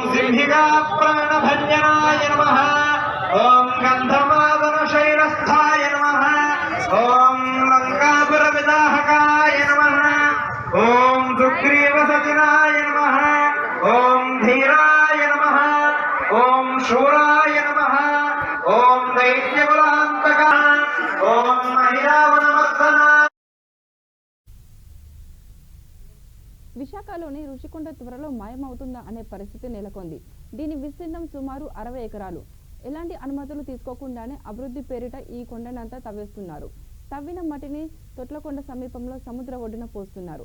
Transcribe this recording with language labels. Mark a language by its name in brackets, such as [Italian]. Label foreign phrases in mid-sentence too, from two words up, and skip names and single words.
[Sanskrit] सिंहिका प्राणभंजनाय नमः ओम गंधमादन शैलस्थाय नमः ओम लंकापुर विदाहकाय नमः ओम सुग्रीव सचिनाय नमः ओम धीराय नमः ओम शूराय नमः ओम दैत्यकुलान्तकाय ओम महिरावनमर्दनाय। [Telugu] విశాఖలోని రుషికొండ త్వరలో మాయమవుతుందా అనే పరిస్థితి నెలకొంది. దీని విస్తీర్ణం సుమారు 60 ఎకరాలు. ఎలాంటి అనుమతులు తీసుకోకుండానే అభివృద్ధి పేరిట ఈ కొండనంతా తవ్వేస్తున్నారు. తవ్విన మట్టిని తొట్లకొండ సమీపంలో సముద్ర ఒడ్డున పోస్తున్నారు.